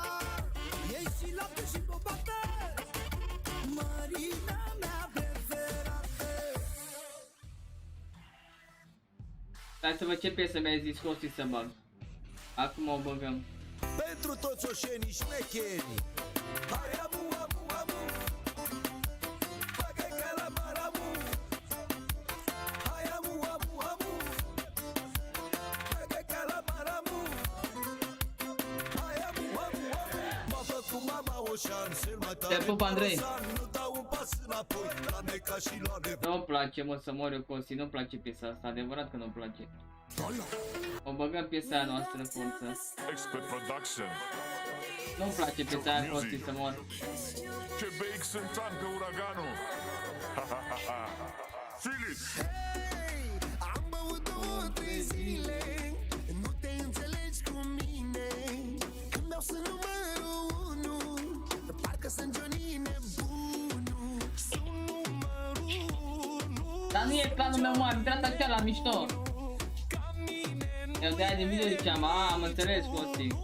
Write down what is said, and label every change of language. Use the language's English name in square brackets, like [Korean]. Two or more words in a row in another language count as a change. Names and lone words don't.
[Romanian] E și lapte și bombată. Mărina mea preferată. Hai să văd ce piesă mi-ai zis, Costi, să bag. Acum o băgăm. Pentru toți oșenii șmecheri. Hai amu, amu, amu. Bagă calamar, amu. Hai amu, amu, amu. Bagă calamar, amu. Hai amu, amu, amu. M-a făcut mama Oșan, cel mai tare. Te pup, Andrei. Nu dau un pas înapoi, la neca și la nevoie. Nu-mi place, mă, să mor eu, Costi, nu-mi place piesa asta, adevărat că nu-mi place. O băgăm piesa aia noastră, forță. Expert Production. Nu-mi place piesa aia, Costi, să mor. Ce beic sunt tancă uraganul. [English] Feel it. [Romanian] Hey, am băut 2-3 zile. Nu te înțelegi cu mine. Când beau sunt numărul 1. Parcă sunt Johnny nebunul. Sunt numărul 1. e clanul meu, mă, am intrat așa la mișto. Eu de-aia din video ziceam, am înțeles, Costi.